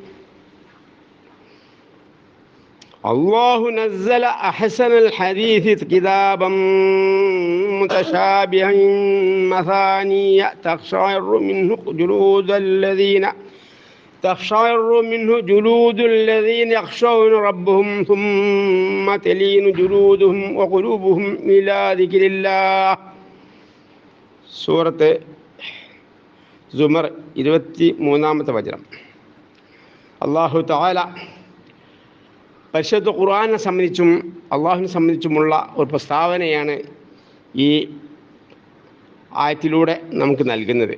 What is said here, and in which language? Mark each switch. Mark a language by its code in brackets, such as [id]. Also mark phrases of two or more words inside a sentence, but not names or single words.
[ar] الله نزل أحسن الحديث كتابا متشابها مثانية تقشعر منه جلود الذين يخشون ربهم ثم تلين جلودهم وقلوبهم إلى ذكر الله. [ml] സൂറത്ത് സുമർ 23-ാമത്തെ വചനം. അല്ലാഹു തആല പരിശുദ്ധ ഖുർആനെ സംബന്ധിച്ചും അള്ളാഹുവിനെ സംബന്ധിച്ചുമുള്ള ഒരു പ്രസ്താവനയാണ് ഈ ആയത്തിലൂടെ നമുക്ക് നൽകുന്നത്.